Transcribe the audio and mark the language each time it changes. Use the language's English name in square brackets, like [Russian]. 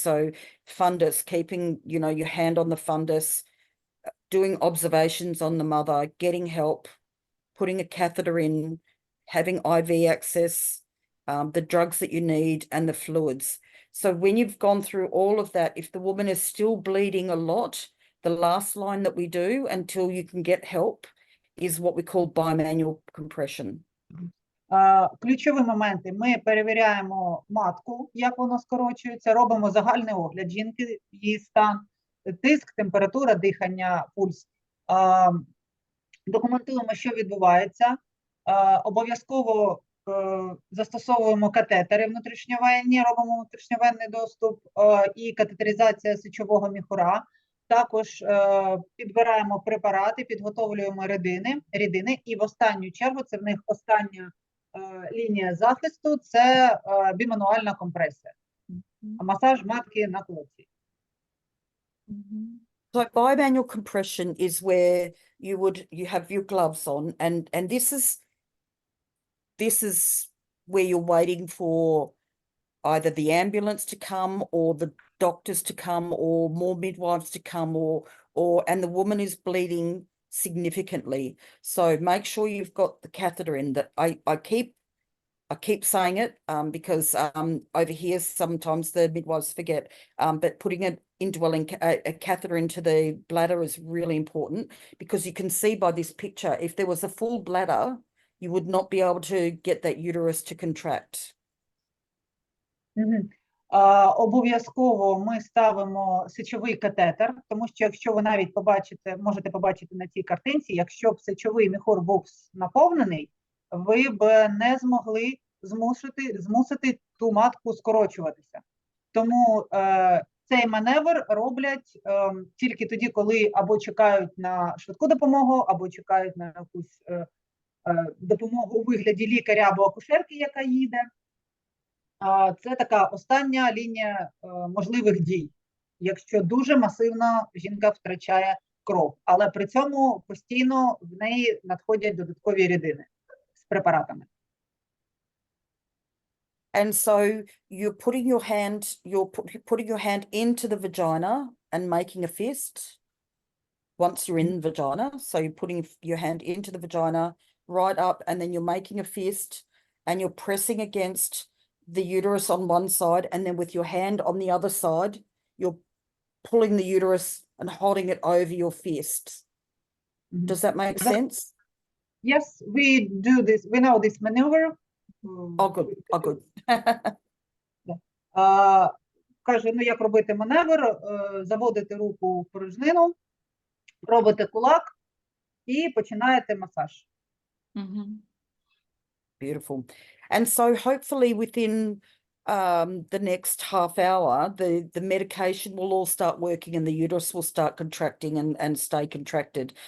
[English] So fundus, keeping, you know, your hand on the fundus, doing observations on the mother, getting help, putting a catheter in, having IV access, the drugs that you need, and the fluids. So when you've gone through all of that, if the woman is still bleeding a lot, the last line that we do until you can get help is what we call bimanual compression. [Ukrainian] Ключові моменти. Ми перевіряємо матку, як вона скорочується, робимо загальний огляд жінки, її стан, тиск, температура, дихання, пульс. Документуємо, що відбувається. Обов'язково застосовуємо катетери внутрішньовенні, робимо внутрішньовенний доступ і катетеризація сечового міхура. Також підбираємо препарати, підготовлюємо рідини, і в останню чергу, це в них остання лінія захисту, це бімануальна компресія. Масаж матки на колоці. [English] So bimanual compression is where you have your gloves on, and this is where you're waiting for either the ambulance to come or the doctors to come or more midwives to come and the woman is bleeding significantly. So make sure you've got the catheter in. That I keep saying it because over here sometimes the midwives forget, but putting it indwelling a catheter into the bladder is really important, because you can see by this picture, if there was a full bladder, you would not be able to get that uterus to contract. [Ukrainian] Обов'язково ми ставимо сечовий катетер, тому що якщо ви навіть можете побачити на цій картинці, якщо б сечовий міхур був наповнений, ви б не змогли змусити ту матку скорочуватися. Тому цей маневр роблять тільки тоді, коли або чекають на швидку допомогу, або чекають на якусь допомогу у вигляді лікаря або акушерки, яка їде. Це така остання лінія можливих дій. якщо дуже масивно жінка втрачає кров, але при цьому постійно в неї надходять додаткові рідини з препаратами. [English] And so you're putting your hand into the vagina and making a fist once you're in the vagina. So you're putting your hand into the vagina, right up, and then you're making a fist and you're pressing against the uterus on one side, and then with your hand on the other side, you're pulling the uterus and holding it over your fist. Does that make sense? Yes, we do this. We know this maneuver. Oh, good. Oh, good. [Ukrainian] Каже, ну як робити маневр, заводите руку в порожнину, робите кулак і починаєте масаж. [English] Beautiful. And so hopefully within the next half hour, the medication will all start working and the uterus will start contracting and stay contracted.